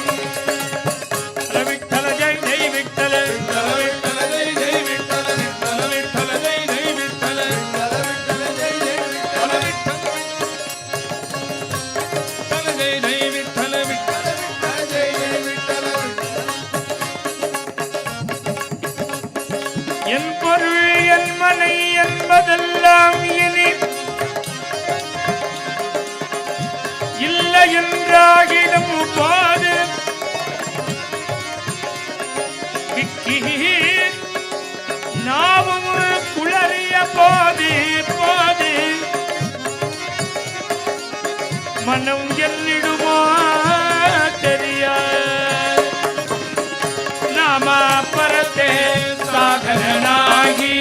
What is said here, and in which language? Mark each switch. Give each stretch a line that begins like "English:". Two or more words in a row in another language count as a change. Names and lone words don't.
Marathi: विठ्ठल जय जय विठ्ठल विठ्ठल विठ्ठल जय जय विठ्ठल विठ्ठल विठ्ठल जय जय विठ्ठल विठ्ठल विठ्ठल जय जय विठ्ठल विठ्ठल जय जय विठ्ठल विठ्ठल विठ्ठल जय जय विठ्ठल
Tamil: என் பொருள் என் மனை என்பதெல்லாம் இனி இல்லை என்றாகிடும் போது விக்கி நாவும் குளறிய போது போது மனம் என்னிடுமோ தெரியாது
Marathi: नाम परते साधनाकी